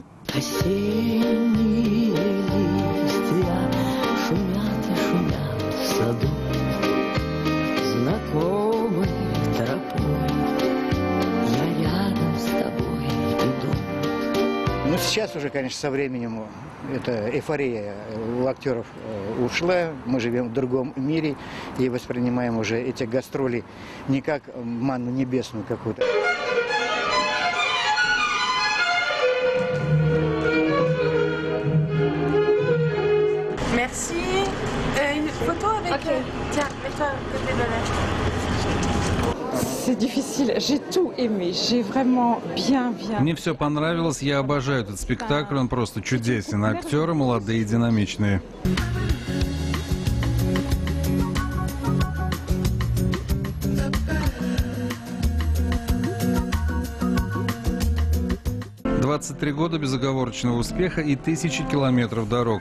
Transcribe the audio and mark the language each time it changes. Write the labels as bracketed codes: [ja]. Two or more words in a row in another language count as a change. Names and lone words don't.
[ru] Осенние листья шумят и шумят в саду, знакомой тропой я рядом с тобой иду. Ну, сейчас уже, конечно, со временем эта эйфория у актеров ушла. Мы живем в другом мире и воспринимаем уже эти гастроли не как манну небесную какую-то. [fr] Merci. Une photo avec... Ok. Tiens, mets-toi à côté de la... C'est difficile, j'ai tout aimé, j'ai vraiment bien. [ru] Мне все понравилось, я обожаю этот спектакль, он просто чудесен. Актеры молодые и динамичные. 23 года безоговорочного успеха и тысячи километров дорог.